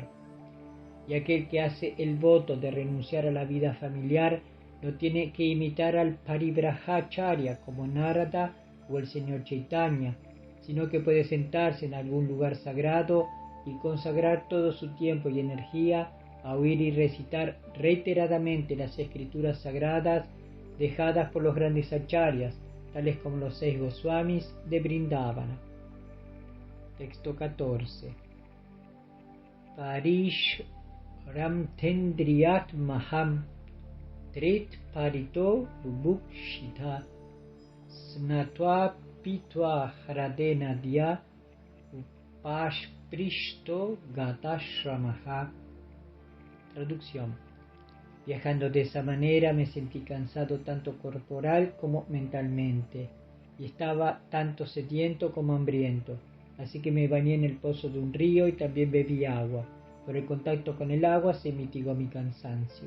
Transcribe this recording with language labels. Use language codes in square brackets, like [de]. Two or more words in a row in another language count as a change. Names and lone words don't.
[es] Y aquel que hace el voto de renunciar a la vida familiar no tiene que imitar al Paribrahacharya como Narada o el Señor Chaitanya, sino que puede sentarse en algún lugar sagrado y consagrar todo su tiempo y energía a oír y recitar reiteradamente las escrituras sagradas dejadas por los grandes acharyas, tales como los 6 Goswamis de Vrindavana. Texto 14. [sa] Parish Ramtendriyat Maham Trit Parito Bubukshita Snatva Pitva Hradena Dya Upashprishto Gatashamaha. [es] Traducción. Viajando de esa manera me sentí cansado tanto corporal como mentalmente, y estaba tanto sediento como hambriento, así que me bañé en el pozo de un río y también bebí agua. Por el contacto con el agua se mitigó mi cansancio.